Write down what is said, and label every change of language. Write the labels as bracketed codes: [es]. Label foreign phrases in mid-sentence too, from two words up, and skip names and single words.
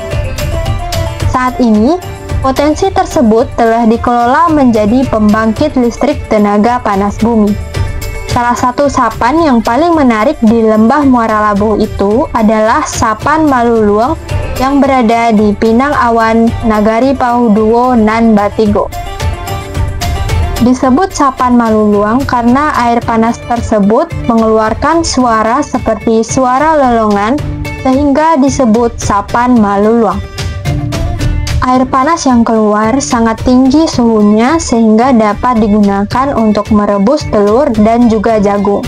[id] Saat ini, potensi tersebut telah dikelola menjadi pembangkit listrik tenaga panas bumi. Salah satu sapan yang paling menarik di Lembah Muara Labu itu adalah Sapan Maluluang yang berada di Pinang Awan, Nagari Pauduo, Nan Batigo. Disebut Sapan Maluluang karena air panas tersebut mengeluarkan suara seperti suara lelongan sehingga disebut Sapan Maluluang. Air panas yang keluar sangat tinggi suhunya sehingga dapat digunakan untuk merebus telur dan juga jagung.